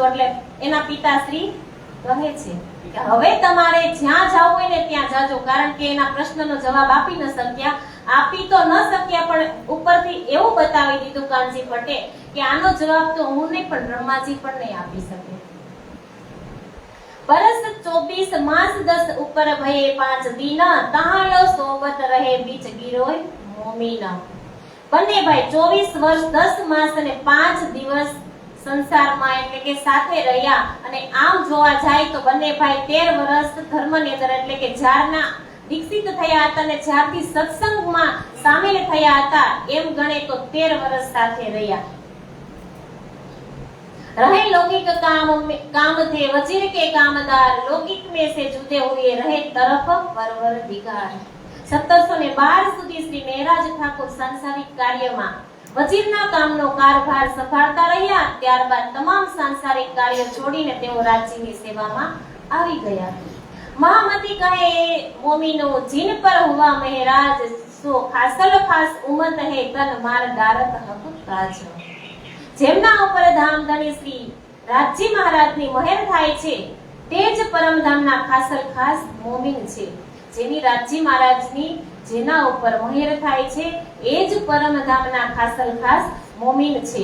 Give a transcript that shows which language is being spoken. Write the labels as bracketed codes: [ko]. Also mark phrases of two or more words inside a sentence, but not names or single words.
[gu] એટલે એના પિતાશ્રી કહે છે કે હવે તમારે જ્યાં જવું હોય ને ત્યાં જાજો, કારણ કે એના પ્રશ્નનો જવાબ આપી ન શક્યા. આપી તો ન શક્યા પણ ઉપરથી એવું બતાવી દીધું કાનજી ભટ્ટે કે આનો જવાબ તો હું નહીં પણ બ્રહ્માજી પણ નહીં આપી શકે. [hi] बरस 24 मास 10 ऊपर भये 5 दिन, तहालो सोबत रहे बीच गिरोय मोमीना. [gu] બંને ભાઈ 24 વર્ષ 10 માસ અને 5 દિવસ સંસારમાં એટલે કે સાથે રહ્યા. અને આમ જોવા જાય તો બંને ભાઈ 13 વર્ષ ધર્મની અંદર એટલે કે દીક્ષિત થયા હતા અને જ્યારથી સત્સંગમાં સામેલ થયા હતા એમ ગણે તો 13 વર્ષ સાથે રહ્યા. [hi] रहे लौकिक काम थे वजीर के कामदार, लौकिक में से जुदे हुए रहे तरफ परवर दिगार. [gu] 1712 સુધી શ્રી મહેરાજ ઠાકુર સાંસારિક કાર્યમાં વજીરના કામનો કારભાર સંભાળતા રહ્યા. ત્યારબાદ તમામ સાંસારિક કાર્ય છોડીને તેઓ રાજ્યની સેવામાં આવી ગયા. [hi] महामती कहे मोमिनो जिन पर हुआ महराज, सो खासल खास उमत है तन मार डारत हक काज. [gu] જેમના ઉપર ધામધણી શ્રી રાજજી મહારાજની મહેર થાય છે તે જ પરમધામના ખાસલ ખાસ મોમીન છે. જેની રાજજી મહારાજની જેના ઉપર મહેર થાય છે એ જ પરમધામના ખાસલ ખાસ મોમીન છે.